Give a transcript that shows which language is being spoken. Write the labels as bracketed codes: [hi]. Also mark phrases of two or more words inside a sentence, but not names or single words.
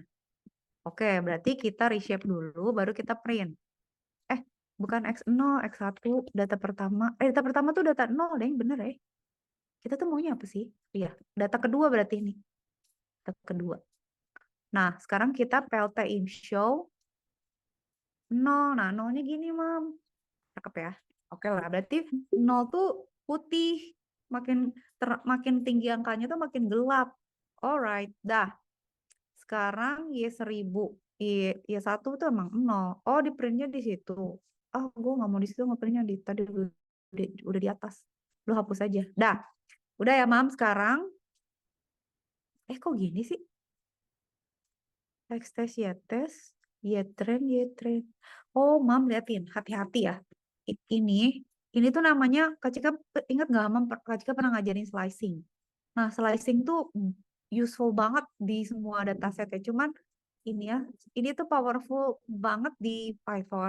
[id] Oke, berarti kita reshape dulu, baru kita print. Eh, bukan X0, X1, data pertama. Data pertama tuh data 0 deh, bener ya. Kita tuh maunya apa sih? Iya, data kedua berarti ini. Data kedua. Nah, sekarang kita PLT in show 0. Nah, 0-nya gini, Mam. Cakep ya. Oke lah, berarti 0 tuh putih. Makin tinggi angkanya tuh makin gelap. Alright, dah. Sekarang Y1000. Y1 tuh emang 0. Oh, di printnya di situ. Oh, gue nggak mau di situ, nggak printnya di tadi udah di atas. Lu hapus aja. Dah. Udah ya, Mam. Sekarang. Kok gini sih? [en] X test, Y test, Y trend, Y trend. [id] Oh, Mam, liatin. Hati-hati ya. Ini tuh namanya, Kak Cika ingat nggak, Mam? Kak Cika pernah ngajarin slicing. Nah, slicing tuh useful banget di semua dataset ya. Cuman ini ya, ini tuh powerful banget di Python.